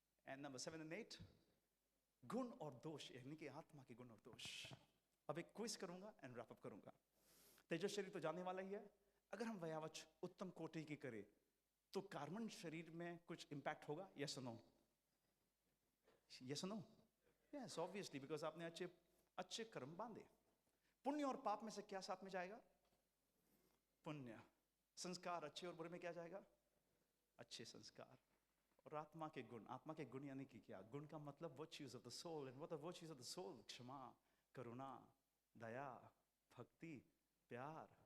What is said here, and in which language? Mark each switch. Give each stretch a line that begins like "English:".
English: And number 7 and 8,
Hindi: गुण और दोष, यानी कि आत्मा के गुण और दोष. अब एक क्विज करूंगा
English: and wrap up
Hindi: करूंगा. तेजस शरीर तो जाने वाला ही है. अगर हम वयावच उत्तम कोटि की करें तो कार्बन शरीर में कुछ इंपैक्ट होगा? यस और नो? यस और नो?
English: yes, obviously, because
Hindi: आपने अच्छे अच्छे कर्म बांधे. पुण्य और पाप में से क्या साथ में जाएगा? पुण्य. संस्कार अच्छे और बुरे में क्या जाएगा? अच्छे संस्कार. और आत्मा के गुण. आत्मा के गुण यानी कि क्या? गुण का मतलब
English: Virtues of the soul. And what are virtues of the soul?
Hindi: क्षमा, करुणा, दया, भक्ति, प्यार.